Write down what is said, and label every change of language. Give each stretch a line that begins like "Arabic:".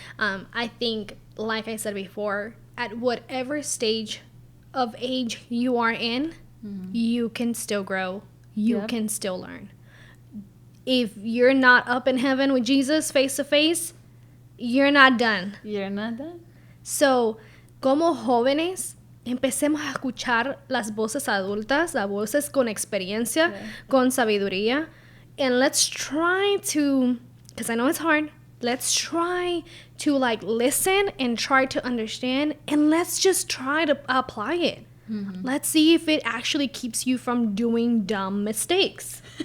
English: I think, like I said before, at whatever stage of age you are in, you can still grow. You can still learn. If you're not up in heaven with Jesus face to face, you're not done. You're not done.
Spanish: So, como jóvenes, empecemos a escuchar las voces adultas, las voces con experiencia, con sabiduría.
English: And let's try to, because I know it's hard, let's try to like listen and try to understand, and let's just try to apply it. Let's see if it actually keeps you from doing dumb mistakes.